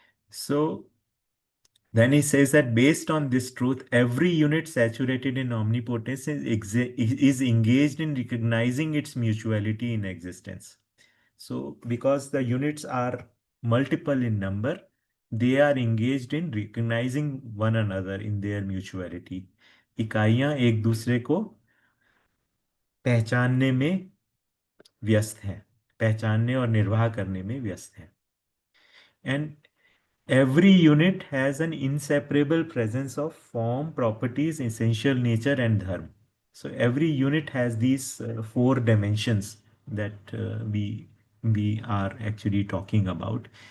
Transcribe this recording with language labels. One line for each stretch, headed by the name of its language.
English: So then he says that based on this truth, every unit saturated in omnipotence is engaged in recognizing its mutuality in existence. So because the units are multiple in number, they are engaged in recognizing one another in their mutuality.
Hindi: इकाइयां एक दूसरे को पहचानने में व्यस्त हैं, पहचानने और निर्वाह करने में व्यस्त हैं.
English: And every unit has an inseparable presence of form, properties, essential nature, and dharma. So every unit has these four dimensions that we are actually talking about.